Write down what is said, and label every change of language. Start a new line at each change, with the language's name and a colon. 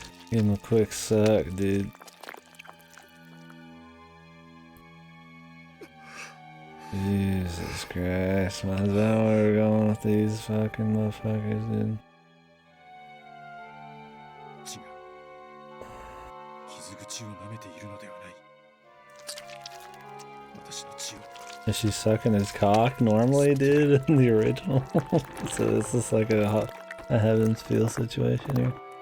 English: Give him a quick suck, dude. Jesus Christ, man. Is that where we're going with these fucking motherfuckers, dude?
Japanese: 血が傷口を舐めているのではない。私の血を。
English: Is she sucking his cock normally, dude, in the original? So this is like a Heaven's Feel situation here.